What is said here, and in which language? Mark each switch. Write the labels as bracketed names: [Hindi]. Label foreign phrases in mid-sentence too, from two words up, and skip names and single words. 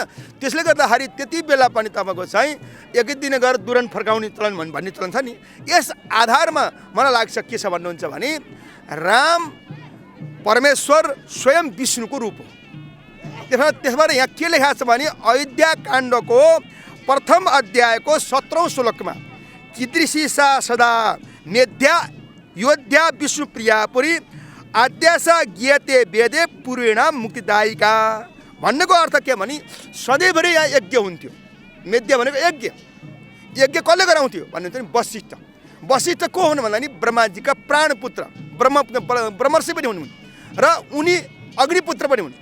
[Nepali] त्यसले गर्दाखेरि त्यति बेला पनि तपाईँको चाहिँ एकै दिन गएर दुरन फर्काउने चलन भन्ने चलन छ नि। यस आधारमा मलाई लाग्छ के छ भन्नुहुन्छ भने राम परमेश्वर स्वयं विष्णुको रूप हो। त्यसबाट यहाँ के लेखा छ भने अयोध्या काण्डको प्रथम अध्यायको 17औं श्लोकमा [Sanskrit] कीदृशी सा सदा मेध्या योध्या विष्णुप्रियापुरी आद्यासा ज्ञाते वेदे पूर्वेण मुक्तिदायिका [Nepali] भन्नेको अर्थ के भने सधैँभरि यहाँ यज्ञ हुन्थ्यो। मेध्या भनेको यज्ञ, यज्ञ कसले गराउँथ्यो भन्नुहुन्छ भने वशिष्ठ। वशिष्ठ को हुन् भन्दा नि ब्रह्माजीका प्राणपुत्र, ब्रह्मर्षि पनि हुन् र उनी अग्निपुत्र पनि हुन्।